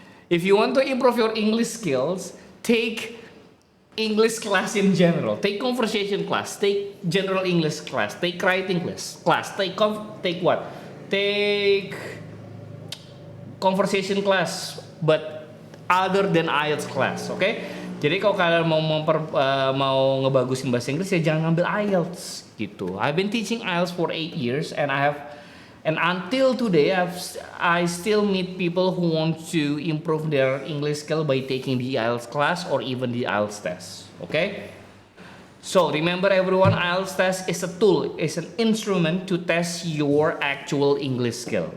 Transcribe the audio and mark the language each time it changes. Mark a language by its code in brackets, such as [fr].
[en] If you want to improve your English skills, take English class in general. Take conversation class, take general English class, take writing class, take what? Take conversation class, but other than IELTS class, oke? [id] Jadi kalau kalian mau ngebagusin bahasa Inggris ya jangan ngambil IELTS gitu. [en] I've been teaching IELTS for 8 years and until today I still meet people who want to improve their English skill by taking the IELTS class or even the IELTS test. Okay? So remember everyone, IELTS test is a tool, is an instrument to test your actual English skill.